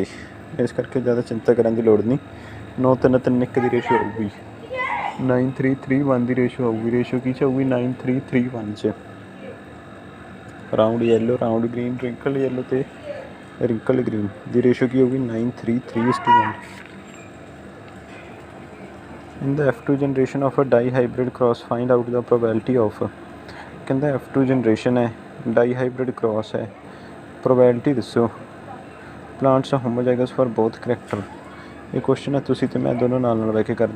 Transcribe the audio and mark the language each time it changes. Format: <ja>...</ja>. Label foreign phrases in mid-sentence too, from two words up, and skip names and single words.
<pa>ਇਸ ਕਰਕੇ ਜ਼ਿਆਦਾ ਚਿੰਤਾ ਕਰਨ ਦੀ ਲੋੜ ਨਹੀਂ। 9-3-3-1 ਦੀ ਰੇਸ਼ੋ ਆਊਗੀ, 9-3-3-1 ਦੀ ਰੇਸ਼ੋ ਆਊਗੀ। ਰੇਸ਼ੋ ਕੀ 'ਚ ਆਊਗੀ? 9-3-3-1 'ਚ।</pa> <en>round yellow, round green, wrinkle yellow ਅਤੇ wrinkle green</en> <pa>ਦੀ ਰੇਸ਼ੋ ਕੀ ਹੋਊਗੀ?</pa> <en>9-3-3:1। In the F2 generation of a dihybrid cross, find out the probability of।</en> <pa>ਕਹਿੰਦਾ</pa> <en>F2 generation</en> <pa>ਹੈ,</pa> <en>dihybrid cross</en> <pa>ਹੈ, ਪ੍ਰੋਬੈਬਿਲਿਟੀ ਦੱਸੋ।</pa> <en>plants homozygous for both character.</en> <pa>ਇਹ ਕੁਐਸਚਨ ਹੈ, ਤੁਸੀਂ ਅਤੇ ਮੈਂ ਦੋਨੋਂ ਨਾਲ ਬਹਿ ਕੇ ਕਰਦੇ।</pa>